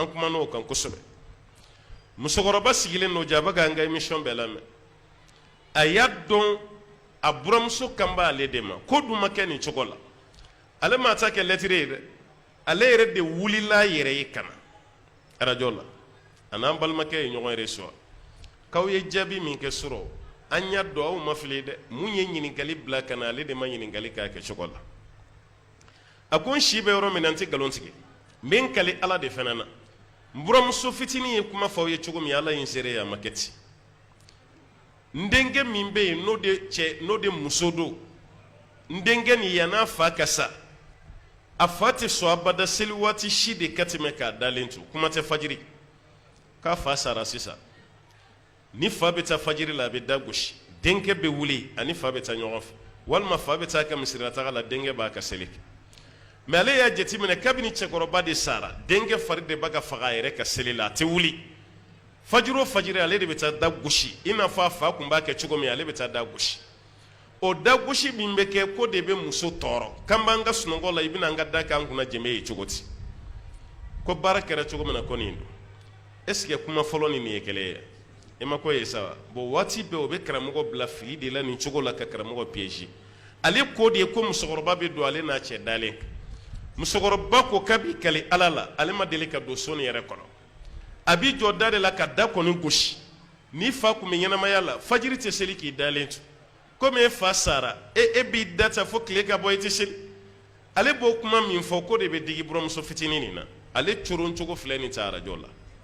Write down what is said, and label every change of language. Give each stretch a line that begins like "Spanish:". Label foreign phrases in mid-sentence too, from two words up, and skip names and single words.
Bambara: kumana o kan kosɛbɛ musokɔrɔba sigilen don jaa a bɛ k'an ka émission bɛɛ lamɛn a y'a dɔn a buramuso kan b'ale de ma ko dun ma kɛ nin cogo la ale ma ta kɛ lettre ye dɛ ale yɛrɛ de wulila a yɛrɛ ye ka na radio la a n'an balimakɛ ye ɲɔgɔn reçoit k'aw ye jaabi min kɛ sɔrɔ an y'a dɔn aw ma fili dɛ mun ye ɲininkali bila ka na ale de ma ɲininkali k'a kɛ cogo la a ko n si bɛ yɔrɔ min na n tɛ nkalon tigɛ n bɛ n kale ala de fana na n buramuso fitinin ye kuma fɔ aw ye cogo min ala ye n seere ye a ma kɛ ten n denkɛ min bɛ yen n'o de muso don ndenkɛ ni yana fa kasa a fa tɛ sɔn abada seli waati si de ka tɛmɛ k'a dalen to kuma tɛ fajiri k'a fa sara sisan ni fa bɛ taa fajiri la a bɛ da gosi denkɛ bɛ wuli ani fa bɛ taa ɲɔgɔn fɛ walima fa bɛ taa ka misirataga la denkɛ b'a ka seli kɛ mais ale y'a jateminɛ kabini cɛkɔrɔba de sara denkɛ fari de b'a ka faga a yɛrɛ ka seli la a tɛ wuli fajiri o fajiri ale de bɛ taa da gosi i n'a fɔ a fa tun b'a kɛ cogo min ale bɛ taa da gosi o da gosi min bɛ kɛ ko de bɛ muso tɔɔrɔ k'an b'an ka sunɔgɔ la i bɛna an ka da k'an kunna jɛmɛ ye cogo di ko baara kɛra cogo min na ko nin don
French: est ce que
Bambara: kuma fɔlɔ ni nin ye kelen ye i ma ko ye sa bon waati bɛɛ o bɛ karamɔgɔ bila fili de la nin cogo la ka karamɔgɔ piéger ale ko de ye ko musokɔrɔba bɛ don ale n'a cɛ dalen musokɔrɔba ko k'a b'i kali ala la ale ma deli ka don so nin yɛrɛ kɔnɔ a b'i jɔ da de la ka da kɔni gosi ni fa kun bɛ ɲɛnamaya la fajiri tɛ seli k'i dalen to komi e fa sara e b'i da ta fo tile ka bɔ i tɛ seli ale b'o kuma min fɔ ko de bɛ digi buramuso fitinin nin na ale coron cogo filɛ nin ta arajo la